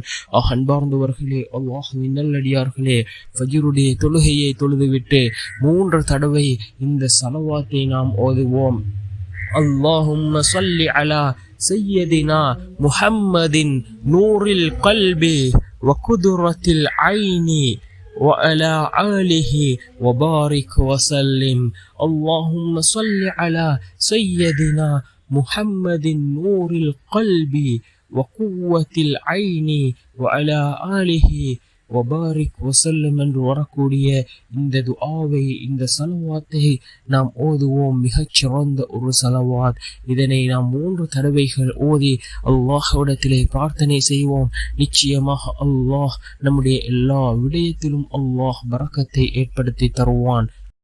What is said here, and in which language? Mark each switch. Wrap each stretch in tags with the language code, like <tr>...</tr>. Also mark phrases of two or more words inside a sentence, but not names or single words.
<ta>அன்பார்ந்தவர்களே, அல்லாஹ்வின் நல்லடியார்களே, ஃபஜ்ருடைய தொழுகையை தொழுதுவிட்டு 3 தடவை இந்த ஸலவாத்தை நாம் ஓதுவோம்.</ta> <ar>اللهم صل على سيدنا محمد نور القلب وقرة العين وعلى آله وبارك وسلم. اللهم صل على سيدنا محمد نور القلب وقوة العين وعلى آله وبارك وسلم</ar> <ta>என்று வரக்கூடிய இந்த துஆவை, இந்த ஸலவாத்தை நாம் ஓதுவோம். மிகச் சிறந்த ஒரு ஸலவாத். இதனை நாம் 3 தடவைகள் ஓதி அல்லாஹ்விடத்திலே பிரார்த்தனை செய்வோம். நிச்சயமாக அல்லாஹ் நம்முடைய எல்லா விடயத்திலும் அல்லாஹ் பரக்கத்தை ஏற்படுத்தி தருவான்.</ta>